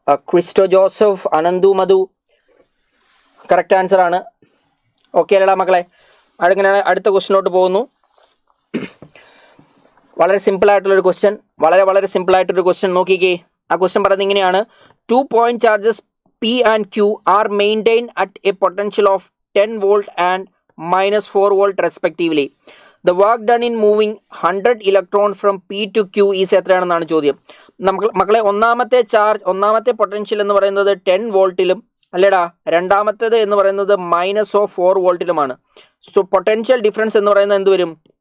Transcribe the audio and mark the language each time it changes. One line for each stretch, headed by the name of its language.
Malayalam: Cristo Joseph, Ananthu മധു correct answer ആണ്. Okay അല്ലടാ മക്കളെ. അങ്ങനെ അടുത്ത ക്വസ്റ്റിനോട്ട് പോകുന്നു. വളരെ സിമ്പിളായിട്ടുള്ളൊരു ക്വസ്റ്റ്യൻ, വളരെ സിമ്പിളായിട്ടൊരു ക്വസ്റ്റ്യൻ നോക്കിക്കേ. ആ ക്വസ്റ്റ്യൻ പറയുന്നത് ഇങ്ങനെയാണ്:
English: 2 point charges P and Q are maintained at a potential of 10 volt and -4 volt respectively. The work done in moving 100 electrons from P to Q is
Malayalam: എത്രയാണെന്നാണ് ചോദ്യം. മക്കളെ ഒന്നാമത്തെ പൊട്ടൻഷ്യൽ എന്ന് പറയുന്നത് 10 വോൾട്ടിലും അല്ലേടാ, രണ്ടാമത്തേത് എന്ന് പറയുന്നത് -4 വോൾട്ടിലുമാണ്. സോ പൊട്ടൻഷ്യൽ ഡിഫറൻസ് എന്ന് പറയുന്നത് എന്ത് വരും?